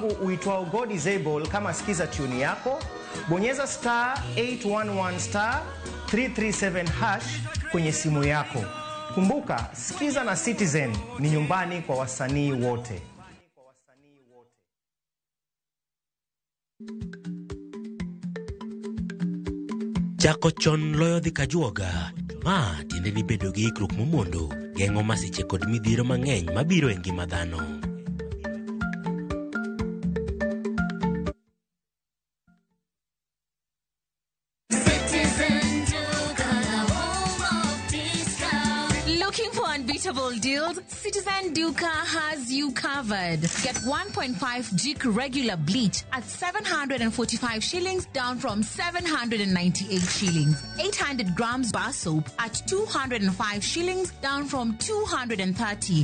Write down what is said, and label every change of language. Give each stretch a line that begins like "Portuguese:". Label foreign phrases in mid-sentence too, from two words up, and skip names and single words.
Swahili: uitwao God is Able, kama sikiza tune yako, bonyeza *811 *337# kwenye simu yako. Kumbuka, sikiza na Citizen ni nyumbani kwa wasanii wote.
Luo (Kenya and Tanzania): Chako chon loyo dhi kajuoga. Ma tiende ni bedo gi ikruok momondo, geng'o masiche kod midhiro mang'eny mabiro e ngima dhano. Citizen.
English: unbeatable deals, Citizen Duca has you covered. Get 1.5 Jik regular bleach at 745 shillings, down from 798 shillings. 800 grams bar soap at 205 shillings, down from 230.